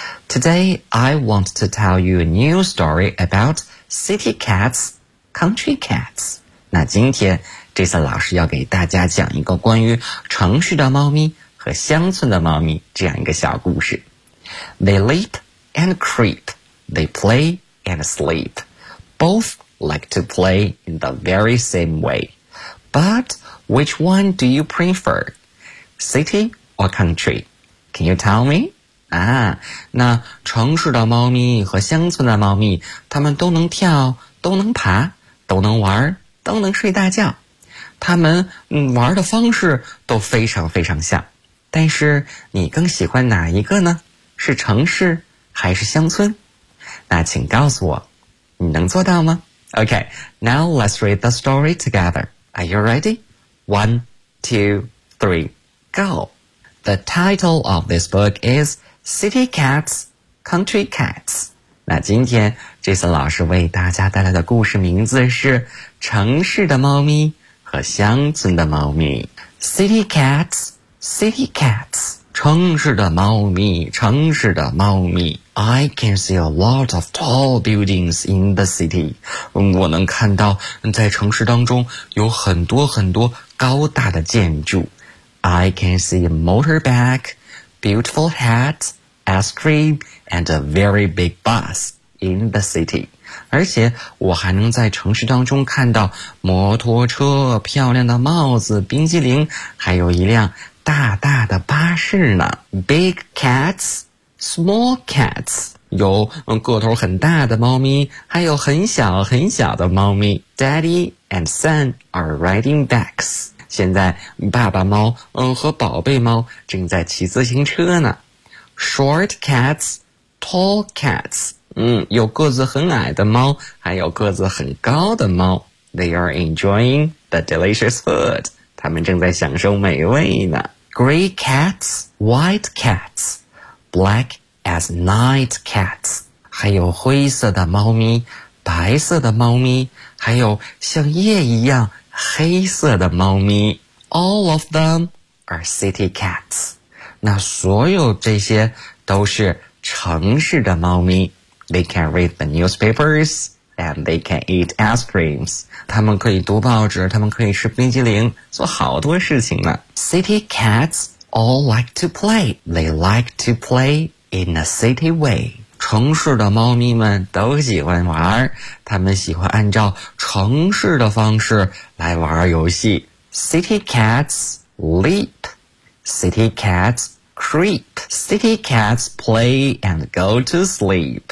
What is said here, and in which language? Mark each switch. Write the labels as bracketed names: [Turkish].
[English] Today, I want to tell you a new story about city cats, country cats. [Chinese] 那今天 Jason 老师要给大家讲一个关于城市的猫咪和乡村的猫咪这样一个小故事。 [English] They leap and creep. They play and sleep. Both like to play in the very same way. But which one do you prefer? City or country? Can you tell me? [Chinese] 啊，那城市的猫咪和乡村的猫咪，它们都能跳，都能爬，都能玩，都能睡大觉。他们玩的方式都非常非常像，但是你更喜欢哪一个呢？是城市还是乡村？那请告诉我，你能做到吗？ [English] OK, now let's read the story together. Are you ready? 1, 2, 3, go! The title of this book is City Cats, Country Cats. [Chinese] 那今天 Jason 老师为大家带来的故事名字是城市的猫咪和乡村的猫咪。 [English] City Cats, City Cats. [Chinese] 城市的猫咪，城市的猫咪。 [English] I can see a lot of tall buildings in the city. [Chinese] 我能看到在城市当中有很多很多高大的建筑。 [English] I can see a motorbike, beautiful hat, ice cream, and a very big bus in the city. [Chinese] 而且我还能在城市当中看到摩托车、漂亮的帽子、冰激凌，还有一辆大大的巴士呢。 [English] Big cats, small cats, [Chinese] 有个头很大的猫咪，还有很小很小的猫咪。 [English] Daddy and son are riding bikes. [Chinese] 现在爸爸猫和宝贝猫正在骑自行车呢。 [English] Short cats, tall cats, [Chinese] 有个子很矮的猫，还有个子很高的猫。 [English] They are enjoying the delicious food. [Chinese] 他们正在享受美味呢。 [English] Gray cats, white cats, black as night cats. [Chinese] 还有灰色的猫咪，白色的猫咪，还有像夜一样黑色的猫咪。 [English] All of them are city cats. [Chinese] 那所有这些都是城市的猫咪。 [English] They can read the newspapers and they can eat ice creams. [Chinese] 他们可以读报纸，他们可以吃冰激凌，做好多事情呢。 [English] City cats all like to play. They like to play in a city way. [Chinese] 城市的猫咪们都喜欢玩，他们喜欢按照城市的方式来玩游戏。 [English] City cats leap. City cats creep. City cats play and go to sleep.